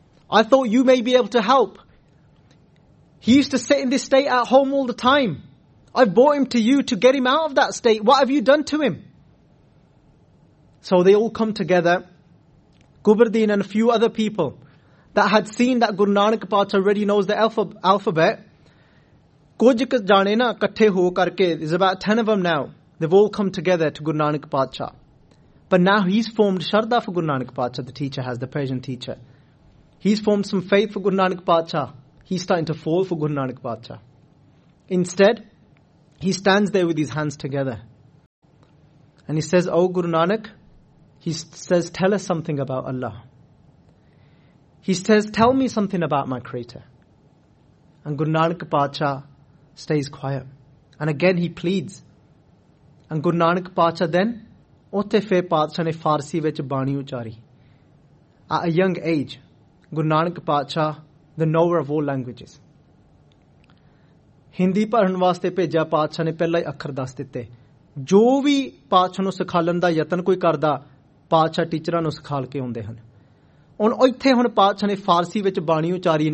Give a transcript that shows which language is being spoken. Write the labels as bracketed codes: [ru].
[en] I thought you may be able to help. He used to sit in this state at home all the time. I brought him to you to get him out of that state. What have you done to him? So they all come together, Kubardin and a few other people that had seen that Guru Nanak Pacha already knows the alphabet. [pa] ਕੁਝ ਜਾਣੇ ਨਾ ਕੱਠੇ ਹੋ ਕਰਕੇ, [en] there's about 10 of them now. They've all come together to Guru Nanak Pacha. But now he's formed Sharda for Guru Nanak Pacha, the teacher has, the Persian teacher. He's formed some faith for Guru Nanak Pacha. He's starting to fall for Guru Nanak Pacha. Instead, he stands there with his hands together. And he says, "Oh Guru Nanak," he says, "tell us something about Allah." He says, "tell me something about my Creator." And Guru Nanak Pacha stays quiet. And again he pleads. And Guru Nanak Pacha then, [pa] Ote Fe Pacha ne Farsi vich bani uchari. [en] At a young age, Guru Nanak Pacha, the knower of all languages. [pa] Hindi ਪੜ੍ਹਨ ਵਾਸਤੇ ਭੇਜਾ ਪਾਚਾ ਨੇ ਪਹਿਲਾ ਹੀ ਅੱਖਰ ਦੱਸ ਦਿੱਤੇ. ਜੋ ਵੀ ਪਾਚਾ ਨੂੰ ਸਿਖਾਲਣ ਦਾ ਯਤਨ ਕੋਈ ਕਰਦਾ, ਪਾਚਾ ਟੀਚਰਾਂ ਨੂੰ ਸਿਖਾਲ ਕੇ ਆਉਂਦੇ ਹਨ. ਓਨ ਓਥੇ ਹੁਣ ਪਾਚਾ ਨੇ ਫ਼ਾਰਸੀ ਵਿੱਚ ਬਾਣੀ ਉਚਾਰੀ.